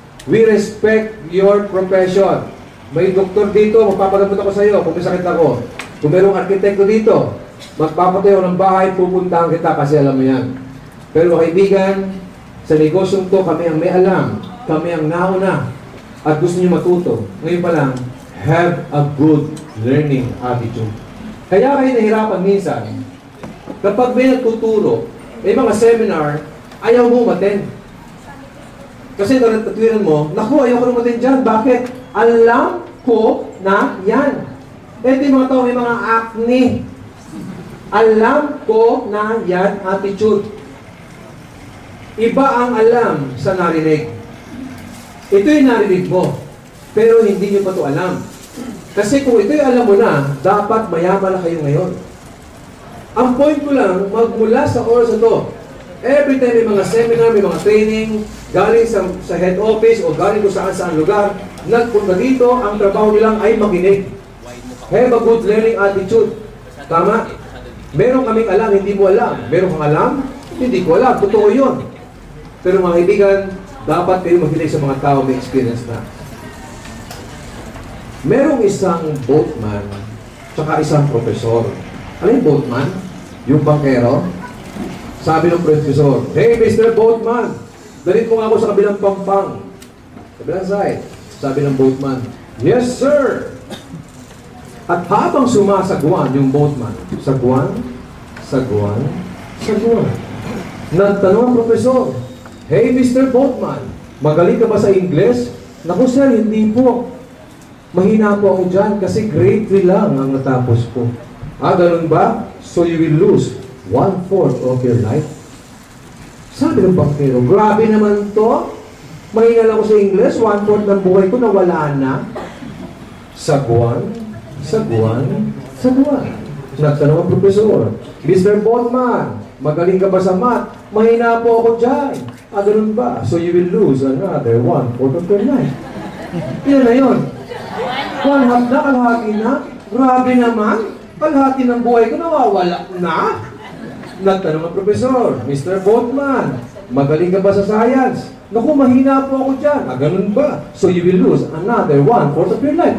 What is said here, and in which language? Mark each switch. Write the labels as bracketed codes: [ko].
[en] We respect your profession. [tl] May doktor dito, magpapagamot ako sa iyo kung may sakit ako. Kung mayroong arkitekto dito, magpapatayo ng bahay, pupuntahan kita kasi alam mo yan. Pero kaibigan, sa negosyong to, kami ang may alam, kami ang nauna, at gusto niyo matuto. Ngayon pa lang, [en] have a good learning attitude. [tl] Kaya kayo nahirapan minsan, kapag may nagtuturo, may mga seminar, ayaw mo umattend. Kasi tatwiran mo, naku, ayaw ko umattend dyan. Bakit? Alam ko na yan. Ito yung mga tao, may mga acne. Alam ko na yan attitude. Iba ang alam sa narinig. Ito yung narinig mo, pero hindi nyo pa ito alam. Kasi kung ito yung alam mo na, dapat mayaman na kayo ngayon. Ang point ko lang, magmula sa oras na ito, every time may mga seminar, may mga training, galing sa head office o galing kung saan lugar, nagpunta dito, ang trabaho nilang ay makinig. [en] Have a good learning attitude. [tl] Tama? Meron kaming alam, hindi mo alam. Meron kang alam, hindi ko alam. Totoo yun. Pero mga kaibigan, dapat kayo makinig sa mga tao may experience na. Merong isang boatman, tsaka isang profesor. Ano yung boatman? Yung bankero. Sabi ng profesor, [en] "Hey, Mr. Boatman, [tl] dalit mo nga ako sa kabilang pampang." Kabilang side. Sabi ng boatman, [en] "Yes, sir." [tl] At habang sumasagwan yung boatman, sagwan, sagwan, sagwan. Nagtanong ang profesor, [en] "Hey, Mr. Boatman, [tl] magaling ka ba sa Ingles?" "Naku, sir, hindi po. Mahina po ako dyan kasi grade 3 lang ang natapos ko." "Ah, ganun ba? [en] So you will lose 1/4 of your life?" [tl] Sabi ng bankero, "Grabe naman to. Mahina lang ako sa English, 1/4 ng buhay ko nawala na." Sagwan, sagwan, sagwan. Nagtanong ang profesor, "Mr. Boatman, magaling ka ba sa math?" "Mahina po ako dyan." "Ah, ganun ba? [en] So you will lose another 1/4 of your life." [tl] Yan na yun. 1/2 na, kalahati na. Grabe naman. Kalahati ng buhay ko nawawala na. Nagtanong ang profesor, "Mr. Boatman, magaling ka ba sa science?" "Naku, mahina po ako dyan." "Ah, ganun ba? [en] So you will lose another 1/4 of your life."